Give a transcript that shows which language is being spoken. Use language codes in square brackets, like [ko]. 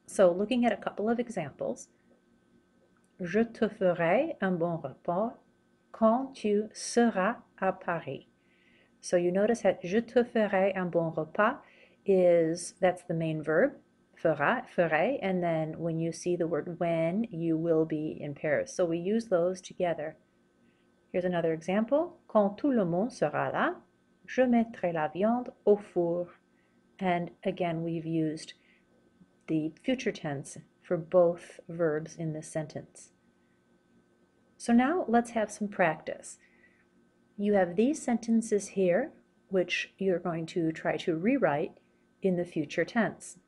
[en] So looking at a couple of examples, [fr] je te ferai un bon repas quand tu seras à Paris. [en] So you notice that [fr] je te ferai un bon repas [en] that's the main verb, fera, ferai, and then when you see the word when, you will be in Paris. So we use those together. Here's another example. [fr] Quand tout le monde sera là, je mettrai la viande au four. [en] And again, we've used the future tense for both verbs in this sentence. So now let's have some practice. You have these sentences here, which you're going to try to rewrite in the future tense.